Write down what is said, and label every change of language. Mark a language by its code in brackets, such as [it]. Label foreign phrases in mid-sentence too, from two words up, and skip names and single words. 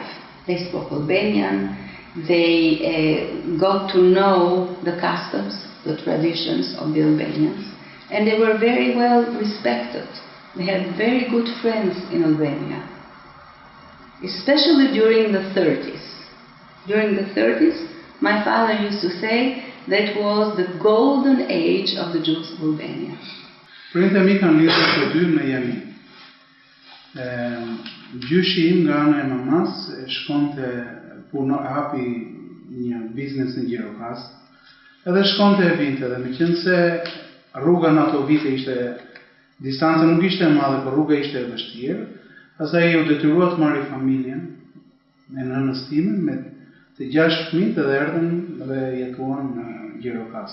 [en] They spoke Albanian, they got to know the customs, the traditions of the Albanians, and they were very well respected. They had very good friends in Albania, especially during the 30s. During the 30s, my father used to say that was the golden age of the Jews of Albania. [sq] Prindërit e mi kanë lidhur të dy me jemi. Gjyshi im nga ana e mamas shkonte hapi një biznes në Gjirokas, edhe shkonte e vinte, dhe meqense se rruga në ato vite ishte, distanca nuk ishte e madhe, por rruga ishte e vështirë, pastaj u detyrua të marrë familjen me nënës time, me të 6 fëmijë dhe erdhën dhe jetuan në Gjirokas.